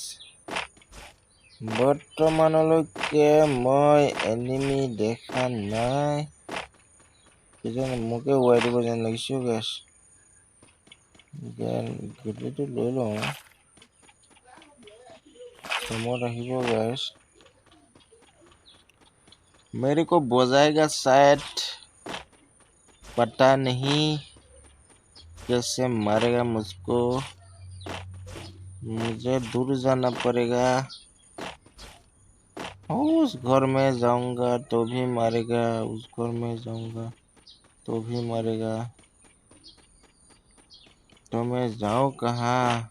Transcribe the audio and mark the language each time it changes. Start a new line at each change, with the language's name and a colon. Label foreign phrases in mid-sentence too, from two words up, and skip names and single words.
Assamese: বৰ্তমানলৈকে মই এনিমি দেখা নাই কিজানি মোকে উৰাই দিব যেন লাগিছে গাছ গুটিটো লৈ লওঁ সময়ত আহিব গাছ
Hindi: मेरे को बजाएगा शायद पता नहीं कैसे मारेगा मुझको मुझे दूर जाना पड़ेगा उस घर में जाऊंगा तो भी मारेगा उस घर में जाऊंगा तो भी मारेगा तो मैं जाऊं कहाँ